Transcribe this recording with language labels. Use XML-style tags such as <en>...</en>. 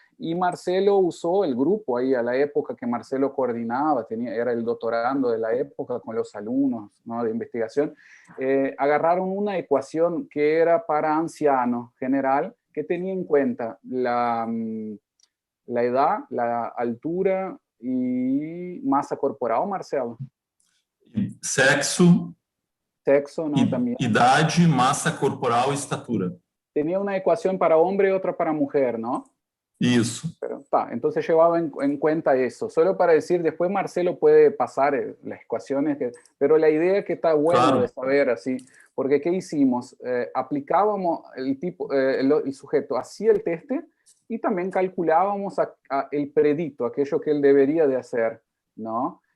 <es>Y Marcelo usó el grupo ahí a la época que Marcelo coordinaba, era el doctorando de la época con los alumnos, ¿no?, de investigación. Agarraron una ecuación que era para ancianos general, que tenía en cuenta la edad, la altura y masa corporal, Marcelo. Sexo, ¿no? También.</es> <pt>Idade, massa corporal e estatura.</pt> <es>Tenía una ecuación para hombre y otra para mujer, ¿no?</es> <pt>Isso.</pt> <es>Pero, entonces llevaba en cuenta eso. Solo para decir, después Marcelo puede pasar las ecuaciones, pero la idea que está buena de saber así, Porque ¿qué hicimos? Aplicábamos el sujeto hacía el teste y también calculábamos el predicto, aquello que él debería de hacer, ¿no?</es>